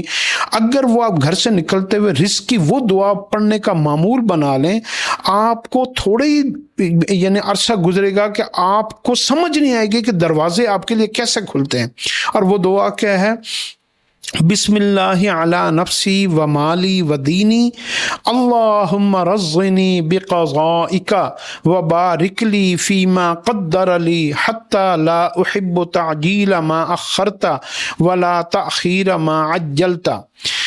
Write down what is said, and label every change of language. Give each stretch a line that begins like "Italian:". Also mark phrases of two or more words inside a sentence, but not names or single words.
Urdu: اگر وہ آپ گھر سے نکلتے ہوئے رزق کی وہ دعا پڑھنے کا معمول بنا لیں، آپ کو تھوڑی یعنی عرصہ گزرے گا کہ آپ کو سمجھ نہیں آئے گی کہ دروازے آپ کے لیے کیسے کھلتے ہیں. اور وہ دعا کیا ہے؟
Arabic: بسم اللہ علی نفسی و مالی و دینی، اللہم رزقنی بقضائک و بارک لی فیما قدر لی حتی لا احب تعجیل ما اخرت ولا تأخیر ما عجلت.